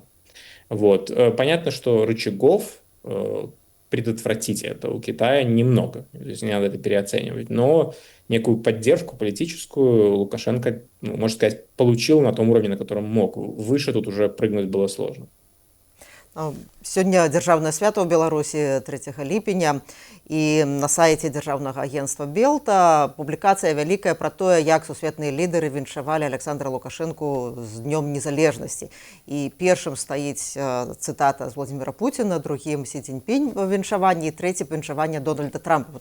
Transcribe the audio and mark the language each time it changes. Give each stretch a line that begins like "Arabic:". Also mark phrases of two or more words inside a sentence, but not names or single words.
Russian: Вот. Понятно, что рычагов предотвратить это у Китая немного. Здесь не надо это переоценивать. Но некую поддержку политическую Лукашенко, можно сказать, получил на том уровне, на котором мог. Выше тут уже прыгнуть было сложно.
Belarusian: Сёння дзяржаўнае свята ў Беларусі 3 ліпеня і на сайце дзяржаўнага агентства Белта публікацыя вялікая пра тое, як сусветныя лідары віншавалі Александра Лукашэнку з днём незалежнасці. І першым стаіць цытата з Владзіміра Пуціна, другім Сі Цзіньпінь у віншаванні і трэцім віншаванне Дональда Трампа.